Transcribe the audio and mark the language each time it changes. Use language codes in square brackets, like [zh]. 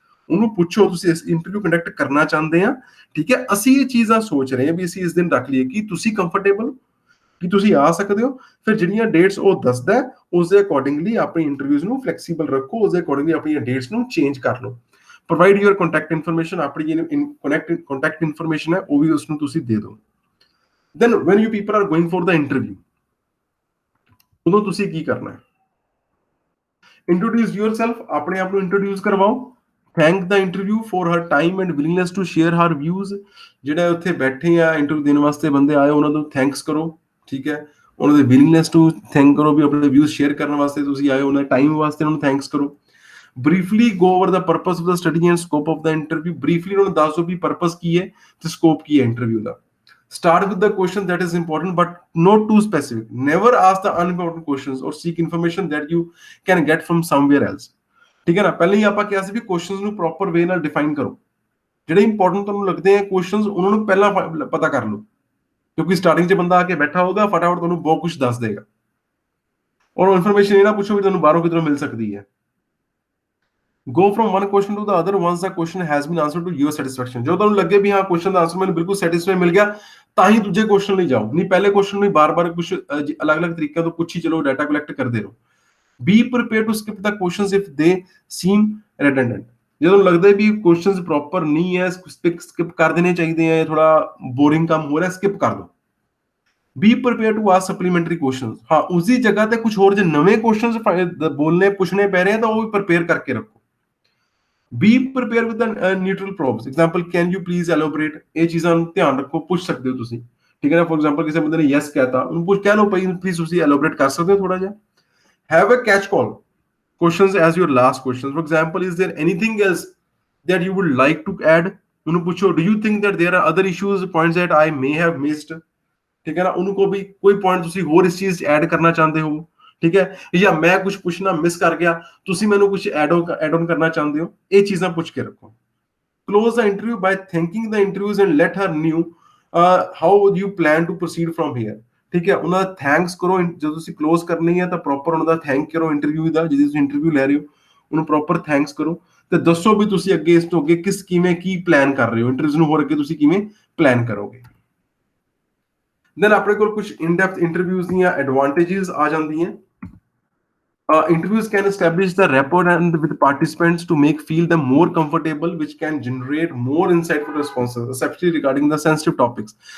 [pa] ਉਹਨੂੰ ਪੁੱਛੋ ਤੁਸੀਂ ਇਸ ਇੰਟਰਵਿਊ ਕੰਡਕਟ ਕਰਨਾ ਚਾਹੁੰਦੇ ਆ, ਠੀਕ ਹੈ, ਅਸੀਂ ਇਹ ਚੀਜ਼ਾਂ ਸੋਚ ਰਹੇ ਹਾਂ ਵੀ ਅਸੀਂ ਇਸ ਦਿਨ ਰੱਖ ਲਈਏ, ਕਿ ਤੁਸੀਂ ਕੰਫਰਟੇਬਲ, ਕਿ ਤੁਸੀਂ ਆ ਸਕਦੇ ਹੋ। ਫਿਰ ਜਿਹੜੀਆਂ ਡੇਟਸ ਉਹ ਦੱਸਦਾ ਉਸ ਦੇ ਅਕੋਰਡਿੰਗਲੀ ਆਪਣੀ ਇੰਟਰਵਿਊਜ਼ ਨੂੰ ਫਲੈਕਸੀਬਲ ਰੱਖੋ, ਉਸ ਦੇ ਅਕੋਰਡਿੰਗਲੀ ਆਪਣੀਆਂ ਡੇਟਸ ਨੂੰ ਚੇਂਜ ਕਰ ਲਓ। [en] provide your contact information, [pa] ਆਪਣੀ ਜਿਹੜੀ ਕੰਟੈਕਟ ਇਨਫੋਰਮੇਸ਼ਨ ਹੈ ਉਹ ਵੀ ਉਸਨੂੰ ਤੁਸੀਂ ਦੇ ਦਿਓ। [en] Then when you people are going for the interview, [pa] ਉਦੋਂ ਤੁਸੀਂ ਕੀ ਕਰਨਾ ਹੈ? [en] Introduce yourself, [pa] ਆਪਣੇ ਆਪ ਨੂੰ ਇੰਟਰੋਡਿਊਸ ਕਰਵਾਓ। [en] Thank the interview for her time and willingness to share her views, [pa] ਜਿਹੜੇ ਉੱਥੇ ਬੈਠੇ ਆ ਇੰਟਰਵਿਊ ਦੇਣ ਵਾਸਤੇ ਬੰਦੇ ਆਏ, ਉਹਨਾਂ ਨੂੰ ਥੈਂਕਸ ਕਰੋ। ਠੀਕ ਹੈ, ਉਹਨਾਂ ਦੇ ਵਿਲਿੰਗਨੈਸ ਟੂ ਥੈਂਕ ਕਰੋ ਵੀ ਆਪਣੇ ਵਿਊਜ਼ ਸ਼ੇਅਰ ਕਰਨ ਵਾਸਤੇ ਤੁਸੀਂ ਆਏ, ਉਹਨਾਂ ਦੇ ਟਾਈਮ ਵਾਸਤੇ ਉਹਨਾਂ ਨੂੰ ਥੈਂਕਸ ਕਰੋ। [en] briefly go over the purpose of the study and scope of the interview, [pa] briefly ਉਹਨਾਂ ਨੂੰ ਦੱਸ ਦਿਓ ਵੀ ਪਰਪਸ ਕੀ ਹੈ ਤੇ ਸਕੋਪ ਕੀ ਹੈ interview ਦਾ। [en] Start with the question that is important but not too specific. Never ask the unimportant questions or seek information that you can get from somewhere else. [pa] ਠੀਕ ਹੈ ਨਾ, ਪਹਿਲਾਂ ਹੀ ਆਪਾਂ ਕਿਹਾ ਸੀ ਵੀ ਕੁਐਸਚਨਸ ਨੂੰ ਪ੍ਰੋਪਰ ਵੇ ਨਾਲ define ਕਰੋ। ਜਿਹੜੇ ਇੰਪੋਰਟੈਂਟ ਤੁਹਾਨੂੰ ਲੱਗਦੇ ਆ ਕੁਐਸਚਨਸ ਉਹਨਾਂ ਨੂੰ ਪਹਿਲਾਂ ਪਤਾ ਕਰ ਲਓ, ਕਿਉਂਕਿ ਸਟਾਰਟਿੰਗ 'ਚ ਬੰਦਾ ਆ ਕੇ ਬੈਠਾ ਹੋਊਗਾ ਫਟਾਫਟ ਤੁਹਾਨੂੰ ਬਹੁਤ ਕੁਝ ਦੱਸ ਦੇਗਾ, ਔਰ ਇਨਫੋਰਮੇਸ਼ਨ ਇਹ ਨਾ ਪੁੱਛੋ ਵੀ ਤੁਹਾਨੂੰ ਬਾਹਰੋਂ ਕਿਧਰੋਂ ਮਿਲ ਸਕਦੀ ਹੈ। [en] Go from one question to the other once the question has been answered to your satisfaction. [pa] ਜਦੋਂ ਤੁਹਾਨੂੰ ਲੱਗੇ ਵੀ ਹਾਂ ਕੁਐਸਚਨ ਦਾ ਆਨਸਰ ਮੈਨੂੰ ਬਿਲਕੁਲ ਸੈਟੀਸਫਾਈ ਮਿਲ ਗਿਆ, ਤਾਂ ਹੀ ਦੂਜੇ ਕੁਐਸਚਨ ਲਈ ਜਾਓ, ਨਹੀਂ ਪਹਿਲੇ ਕੁਐਸਚਨ ਨੂੰ ਬਾਰ-ਬਾਰ ਕੁਝ ਅਲੱਗ-ਅਲੱਗ ਤਰੀਕਿਆਂ ਤੋਂ ਪੁੱਛੀ ਚਲੋ, ਡਾਟਾ ਕਲੈਕਟ ਕਰਦੇ ਰਹੋ। [en] Be prepared to skip the questions if they seem redundant. [pa] ਜਦੋਂ ਲੱਗਦਾ ਵੀ ਕੁਐਸਚਨਸ ਪ੍ਰੋਪਰ ਨਹੀਂ ਹੈ, ਸਕਿਪ ਕਰ ਦੇਣੇ ਚਾਹੀਦੇ ਆ, ਥੋੜਾ ਬੋਰਿੰਗ ਕੰਮ ਹੋ ਰਿਹਾ, ਸਕਿਪ ਕਰ ਦਿਓ। [en] Be prepared to ask supplementary questions. [pa] ਹਾਂ, ਉਸਦੀ ਜਗ੍ਹਾ ਤੇ ਕੁਝ ਹੋਰ ਜੇ ਨਵੇਂ ਕੁਐਸਚਨਸ ਬੋਲਨੇ ਪੁੱਛਣੇ ਪੈ ਰਹੇ ਆ ਤਾਂ ਉਹ ਵੀ ਪ੍ਰਪੇਅਰ ਕਰਕੇ ਰੱਖੋ। [en] Be prepared with the neutral probes. Example, can you please elaborate? [pa] ਇਹ ਚੀਜ਼ਾਂ ਨੂੰ ਧਿਆਨ ਰੱਖੋ, ਪੁੱਛ ਸਕਦੇ ਹੋ ਤੁਸੀਂ, ਠੀਕ ਹੈ ਨਾ। ਫੋਰ ਐਗਜ਼ਾਮਪਲ ਕਿਸੇ ਬੰਦੇ ਨੇ ਯੈਸ ਕਹਿਤਾ, ਉਹਨੂੰ ਪੁੱਛ ਕਹਿ ਲਓ ਪਲੀਜ਼ ਤੁਸੀਂ ਐਲੋਬਰੇਟ ਕਰ ਸਕਦੇ ਹੋ ਥੋੜਾ ਜਿਹਾ। [en] Have a catch call questions as your last questions. For example, is there anything else that you would like to add? [pa] ਉਹਨੂੰ ਪੁੱਛੋ, [en] do you think that there are other issues, points that I may have missed? [pa] ਠੀਕ ਹੈ ਨਾ, ਉਹਨੂੰ ਕਹੋ ਵੀ ਕੋਈ point ਤੁਸੀਂ ਹੋਰ ਇਸ ਚੀਜ਼ ਐਡ ਕਰਨਾ ਚਾਹੁੰਦੇ ਹੋ, ਠੀਕ ਹੈ, ਜਾਂ ਮੈਂ ਕੁਝ ਪੁੱਛਣਾ ਮਿਸ ਕਰ ਗਿਆ, ਤੁਸੀਂ ਮੈਨੂੰ ਕੁਝ ਐਡ ਆਨ ਕਰਨਾ ਚਾਹੁੰਦੇ ਹੋ, ਇਹ ਚੀਜ਼ਾਂ ਪੁੱਛ ਕੇ ਰੱਖੋ। [en] Close the interview by thanking the interviews and let her know how you plan to proceed from here. [pa] ਠੀਕ ਹੈ, ਉਹਨਾਂ ਦਾ ਥੈਂਕਸ ਕਰੋ। ਜਦੋਂ ਤੁਸੀਂ ਕਲੋਜ਼ ਕਰਨੀ ਹੈ ਤਾਂ ਪ੍ਰੋਪਰ ਉਹਨਾਂ ਦਾ ਥੈਂਕ ਕਰੋ ਇੰਟਰਵਿਊ ਦਾ, ਜਿਹਦੀ ਤੁਸੀਂ ਇੰਟਰਵਿਊ ਲੈ ਰਹੇ ਹੋ ਉਹਨੂੰ ਪ੍ਰੋਪਰ ਥੈਂਕਸ ਕਰੋ, ਤੇ ਦੱਸੋ ਵੀ ਤੁਸੀਂ ਅੱਗੇ ਇਸ ਤੋਂ ਅੱਗੇ ਕਿਵੇਂ ਕੀ ਪਲਾਨ ਕਰ ਰਹੇ ਹੋ, ਇੰਟਰਵਿਊ ਨੂੰ ਹੋਰ ਅੱਗੇ ਤੁਸੀਂ ਕਿਵੇਂ ਪਲਾਨ ਕਰੋਗੇ। ਦੈਨ ਆਪਣੇ ਕੋਲ ਕੁਝ ਇਨ ਡੈਪਥ ਇੰਟਰਵਿਊਜ਼ ਦੀਆਂ ਐਡਵਾਂਟੇजेस ਆ ਜਾਂਦੀਆਂ। [en] Interviews can establish the rapport and with participants to make feel them more comfortable, which can generate more insightful responses, especially regarding the sensitive topics.